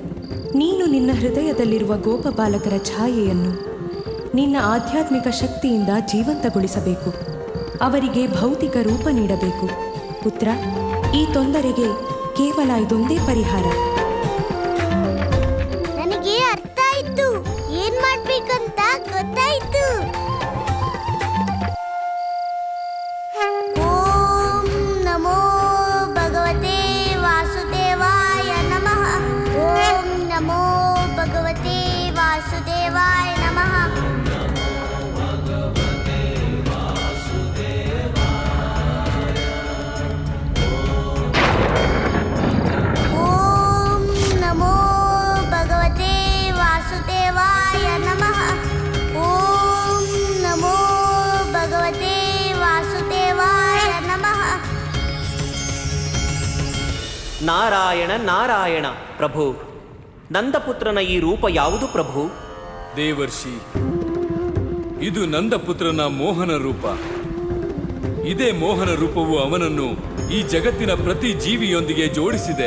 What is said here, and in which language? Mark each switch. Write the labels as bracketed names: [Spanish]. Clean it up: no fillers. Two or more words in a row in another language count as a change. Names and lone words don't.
[Kannada] ನೀನು ನಿನ್ನ ಹೃದಯದಲ್ಲಿರುವ ಗೋಪಬಾಲಕರ ಛಾಯೆಯನ್ನು ನಿನ್ನ ಆಧ್ಯಾತ್ಮಿಕ ಶಕ್ತಿಯಿಂದ ಜೀವಂತಗೊಳಿಸಬೇಕು. ಅವರಿಗೆ ಭೌತಿಕ ರೂಪ ನೀಡಬೇಕು. ಪುತ್ರ, ಈ ತೊಂದರೆಗೆ ಕೇವಲ ಇದೊಂದೇ ಪರಿಹಾರ. ನನಗೆ ಅರ್ಥ ಆಯ್ತು. ಏನ್ ಮಾಡ್ಬೇಕಂತ ಗೊತ್ತಾಯ್ತು. [Sanskrit] ಓಂ ನಮೋ ಭಗವತೆ ವಾಸುದೇವಾಯ ನಮಃ. ಓಂ ನಮೋ ಭಗವತೆ ವಾಸುದೇವಾಯ ನಮಃ. ಓಂ ನಮೋ ಭಗವತೆ ವಾಸುದೇವಾಯ ನಮಃ. ಓಂ ನಮೋ ಭಗವತೆ ವಾಸುದೇವಾಯ ನಮಃ. ನಾರಾಯಣ ನಾರಾಯಣ. [Kannada] ಪ್ರಭು, ನಂದಪುತ್ರನ ಈ ರೂಪ ಯಾವುದು ಪ್ರಭು? ದೇವರ್ಷಿ, ಇದು ನಂದಪುತ್ರನ ಮೋಹನ ರೂಪ. ಇದೇ ಮೋಹನ ರೂಪವು ಅವನನ್ನು ಈ ಜಗತ್ತಿನ ಪ್ರತಿ ಜೀವಿಯೊಂದಿಗೆ ಜೋಡಿಸಿದೆ.